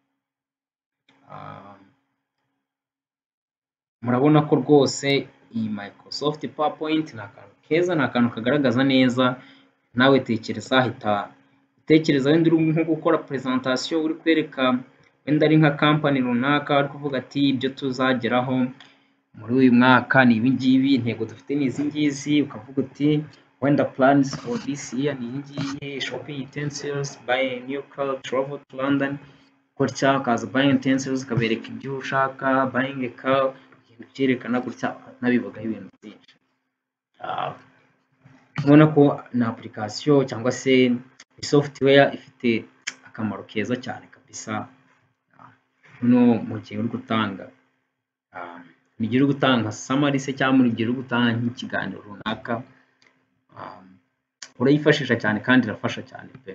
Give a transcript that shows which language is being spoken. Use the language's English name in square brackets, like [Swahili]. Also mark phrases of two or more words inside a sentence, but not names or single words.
[Kinyarwanda] Murabona ko rwose iyi Microsoft PowerPoint ni akantu keza, ni akantu kagaragaza neza. Nawe tekereza wenda uri nko gukora presentation, uri kwereka wenda ari nka company runaka, ari kuvuga ati ibyo tuzageraho muri uyu mwaka ni ibi ngibi, intego dufite ni izi ngizi. Ukavuga uti wenda [English] plans for this year [Kinyarwanda] ni iyi ngiyi, [English] shopping utensils, buy a new car, travel to London, [Kinyarwanda] gutya. Ukaza [English] buying utensils [Kinyarwanda] ukabereka ibyo ushaka, [English] buying a car, [Kinyarwanda] byerekana gutya, nabivugaho ibintu byinshi. Ubona ko na application cyangwa se software ifite akamaro keza cyane kabisa. Mu gihe uri gutanga summary se cyangwa mu gihe uri gutanga nk'ikiganiro runaka, urayifashisha cyane kandi irafasha cyane pe.